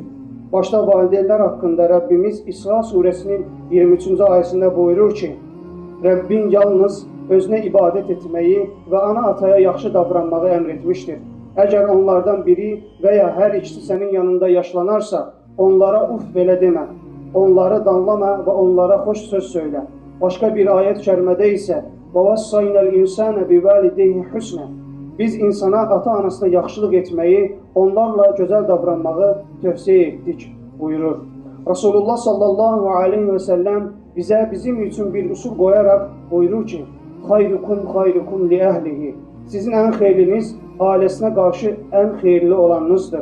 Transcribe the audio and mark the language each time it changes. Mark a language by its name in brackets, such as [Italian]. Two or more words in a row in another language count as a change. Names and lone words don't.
[Azerbaijani] Başda valideynlər haqqında Rəbbimiz İsra surəsinin 23-cü ayəsində buyurur ki: Rəbbin yalnız özünə ibadət etməyi və ana ataya yaxşı davranmağı əmr etmişdir. Əgər onlardan biri və ya hər ikisi sənin yanında yaşlanarsa, onlara uf belə demə, onları danlama və onlara xoş söz söylə. Başqa bir ayət kərimədə isə [Arabic] وَوَصَّيْنَا الْإِنسَانَ بِوَالِدَيْهِ حُسْنًا. [Azerbaijani] Biz insana, ata-anasına yaxşılıq etməyi, onlarla gözəl davranmağı tövsiyə etdik, buyurur. Rasulullah [Arabic] صلى الله عليه وسلم [Azerbaijani] bizə bizim üçün bir usul qoyaraq buyurur ki: [Arabic] خيركم خيركم لأهله. [Azerbaijani] Sizin ən xeyriniz ailəsinə qarşı ən xeyirli olanınızdır.